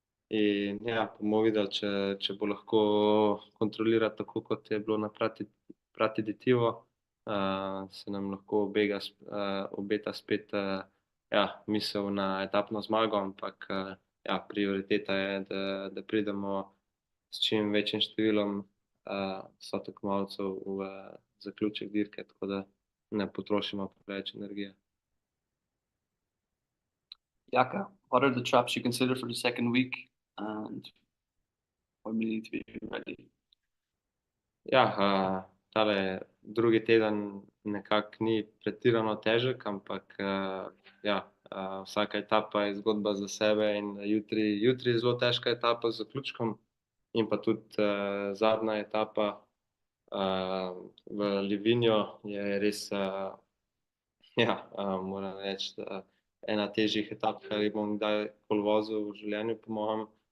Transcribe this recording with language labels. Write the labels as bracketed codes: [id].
[sl] In ja, bomo videli, če bo lahko kontrolirati tako, kot je bilo na Pratiditivo, se nam lahko obeta spet ja, misel na etapno zmago, ampak ja, prioriteta je, da pridemo s čim večjim številom sotekmovalcev v zaključek dirke, tako da ne potrošimo preveč energije. [en] Jaka, what are the traps you consider for the second week and when we need to be ready? [sl] Ja, tale drugi teden nekako ni pretirano težek, ampak ja, vsaka etapa je zgodba za sebe in jutri je zelo težka etapa z zaključkom in pa tudi zadnja etapa v Livigno je res, ja, moram reči, ena težjih etap, kar jih bom kdajkoli vozil v življenju, po mojem.